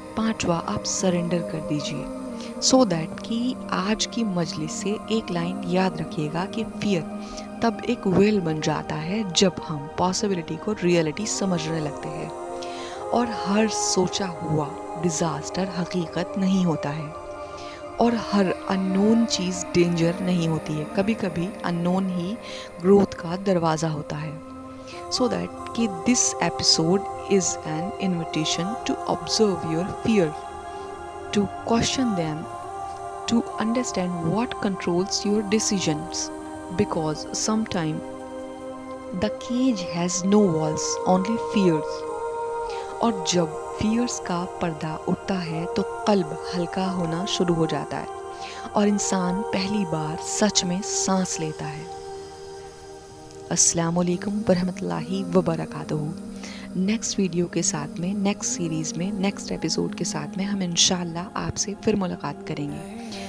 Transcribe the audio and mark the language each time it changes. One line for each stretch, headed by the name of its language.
Urdu: پانچواں آپ سرنڈر کر دیجئے. سو دیٹ کہ آج کی مجلس سے ایک لائن یاد رکھیے گا کہ فیئر تب ایک ویل بن جاتا ہے جب ہم پاسبلٹی کو ریئلٹی سمجھنے لگتے ہیں، اور ہر سوچا ہوا ڈیزاسٹر حقیقت نہیں ہوتا ہے، اور ہر ان نون چیز ڈینجر نہیں ہوتی ہے. کبھی کبھی ان نون ہی گروتھ کا دروازہ ہوتا ہے.
English: So that کہ this episode is an invitation to observe your fear, to question them, to understand what controls your decisions, because sometimes the cage has no walls, only fears.
Urdu: اور جب fears کا پردہ اٹھتا ہے تو قلب ہلکا ہونا شروع ہو جاتا ہے اور انسان پہلی بار سچ میں سانس لیتا ہے. السلام علیکم ورحمۃ اللہ وبرکاتہ. نیکسٹ ویڈیو کے ساتھ میں، نیکسٹ سیریز میں، نیکسٹ ایپیسوڈ کے ساتھ میں ہم انشاءاللہ آپ سے پھر ملاقات کریں گے.